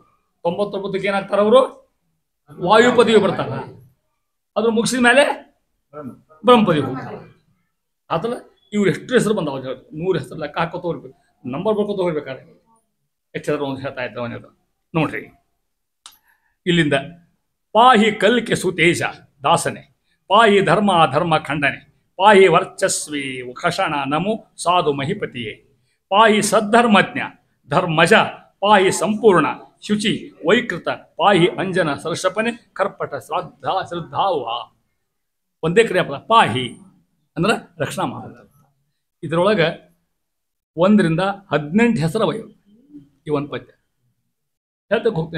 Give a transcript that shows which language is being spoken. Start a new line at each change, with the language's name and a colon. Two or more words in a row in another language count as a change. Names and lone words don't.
Kannada: 99ಕ್ಕೆ ಏನಾಗ್ತಾರ ಅವರು? ವಾಯು ಪದವಿ ಬರ್ತಾರ. ಅದ್ರ ಮುಗಿಸಿದ ಮೇಲೆ ಬ್ರಹ್ಮ ಪದವಿ ಹೋಗ್ತಾರೆ. ಆತಲ್ಲ ಇವ್ರು ಎಷ್ಟು ಹೆಸರು ಬಂದಾವ? 100 ಹೆಸರು ಲೆಕ್ಕ ಹಾಕೋತ ಹೋಗ್ಬೇಕು, ನಂಬರ್ ಬರ್ಕೋತ ಹೋಗ್ಬೇಕಾದ್ರೆ ಹೆಚ್ಚಾದ್ರೂ ಒಂದು ಹೇಳ್ತಾ ಇದ್ದ ಅವನದು ನೋಡ್ರಿ.
Sanskrit: ಇಲ್ಲಿಂದ ಪಾಹಿ ಕಲ್ಕೆ ಸುತೇಜ ದಾಸನೆ, ಪಾಹಿ ಧರ್ಮ ಧರ್ಮ ಖಂಡನೆ, ಪಾಹಿ ವರ್ಚಸ್ವಿ ಕಷಣ ನಮು ಸಾಧು ಮಹಿಪತಿಯೇ, ಪಾಹಿ ಸದ್ಧರ್ಮಜ್ಞ ಧರ್ಮಜ, ಪಾಹಿ ಸಂಪೂರ್ಣ ಶುಚಿ ವೈಕೃತ, ಪಾಹಿ ಅಂಜನ ಸರಸಪನೆ ಕರ್ಪಟ ಶ್ರದ್ಧಾವ.
Kannada: ಒಂದೇ ಕ್ರಿಯಾಪದ ಪಾಹಿ ಅಂದ್ರೆ ರಕ್ಷಣಾ ಮಾಡೋದು. ಇದರೊಳಗೆ 1 ರಿಂದ 18 ಹೆಸರ ವಯ ಈ ಒಂದು ಪದ್ಯ ಹೇಳ್ತಕ್ಕೆ ಹೋಗ್ತೀನಿ.